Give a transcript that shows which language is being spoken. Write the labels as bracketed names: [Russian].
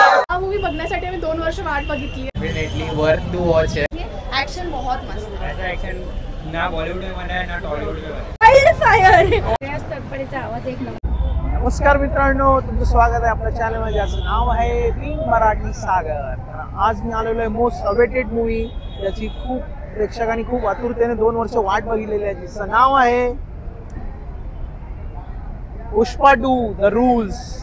[Marathi] हा मूवी बघण्यासाठी आम्ही 2 वर्ष वाट बघितली। [English] Definitely worth to watch है। [Hindi] ऍक्शन बहुत मस्त है। ऐसा एक्शन ना बॉलीवुड में बना है ना टॉलीवुड में बना है। [Marathi] वाइल्ड फायर तडफडीचा आवाज एक नंबर। नमस्कार मित्रांनो, तुमचं स्वागत आहे आपल्या चॅनलमध्ये, ज्याचं नाव आहे रिंग मराठी सागर। आज मी आलेलो आहे मोस्ट अवेटेड मूवी, ज्याची खूप प्रेक्षकांनी खूप आतुरतेने 2 वर्ष वाट बघितलेली आहे, जिचं नाव आहे पुष्पा 2 द रूल्स।